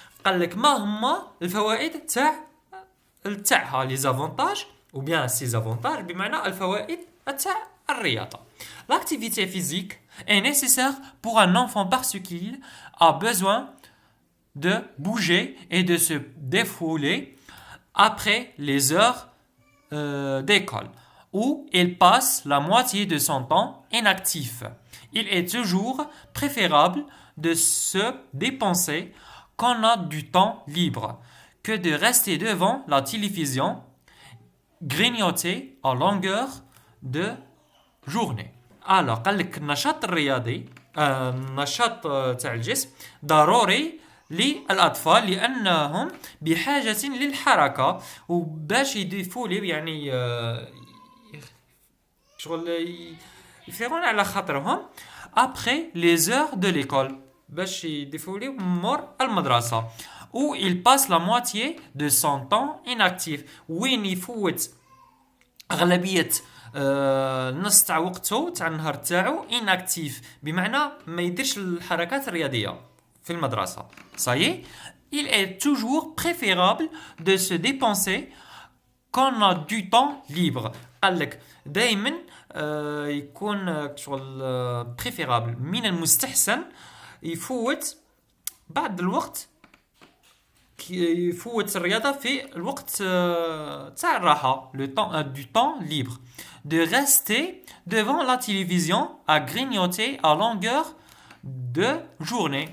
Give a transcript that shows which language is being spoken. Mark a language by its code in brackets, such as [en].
[ar] قال لك ما هما الفوائد تاعها [fr] les avantages ou bien ses avantages [ar] بمعنى الفوائد تاع الرياضة. [fr] L'activité physique est nécessaire pour un enfant parce qu'il a besoin de bouger et de se défouler après les heures d'école, où il passe la moitié de son temps inactif. Il est toujours préférable de se dépenser quand on a du temps libre que de rester devant la télévision grignoter à longueur de journée. [ar] Alors, قال لك النشاط الرياضي النشاط تاع الجسم ضروري للأطفال لأنهم بحاجة للحركة وباش يديفولي يعني شغل يفيقون على خاطرهم [fr] après les heures de l'école [ar] باش يديفولي مور المدرسة [fr] où il passe la moitié de son temps inactif [ar] وين يفوت أغلبية النص تاع وقته تاع النهار تاعو inactif بمعنى ما يديرش الحركات الرياضية في المدرسة. [fr] Ça y est, il est toujours préférable de se dépenser quand on a du temps libre. [ar] قال لك دائما يكون شغل préférable من المستحسن يفوت بعد الوقت يفوت الرياضة في الوقت تاع الراحة [fr] du temps libre de rester devant la télévision à grignoter à longueur de journée.